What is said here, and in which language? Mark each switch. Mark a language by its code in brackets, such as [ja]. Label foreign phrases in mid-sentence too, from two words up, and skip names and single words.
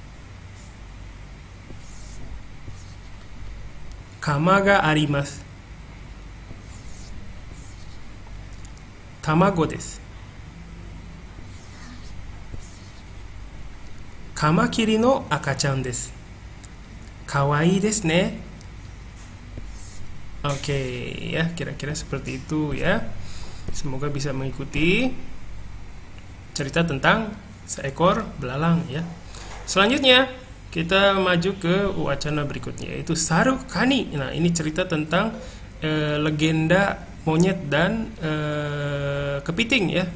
[ja] 鎌があります。卵です。カマキリの赤ちゃんです。かわいいですね。 [id] Oke ya, kira-kira seperti itu ya. Semoga bisa mengikuti cerita tentang seekor belalang ya. Selanjutnya kita maju ke wacana berikutnya, yaitu Saru Kani. Nah, ini cerita tentang legenda monyet dan kepiting ya.